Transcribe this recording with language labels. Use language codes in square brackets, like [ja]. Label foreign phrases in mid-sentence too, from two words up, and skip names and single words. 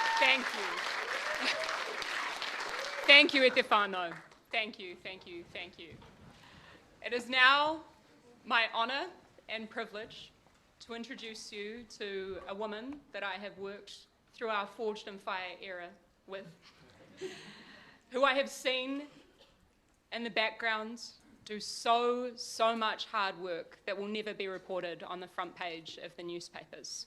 [en] Thank you. Thank you, [mi] e te whānau. [en] Thank you, thank you, thank you. It is now my honour and privilege to introduce you to a woman that I have worked through our Forged in Fire era with, who I have seen in the background do so much hard work that will never be reported on the front page of the newspapers.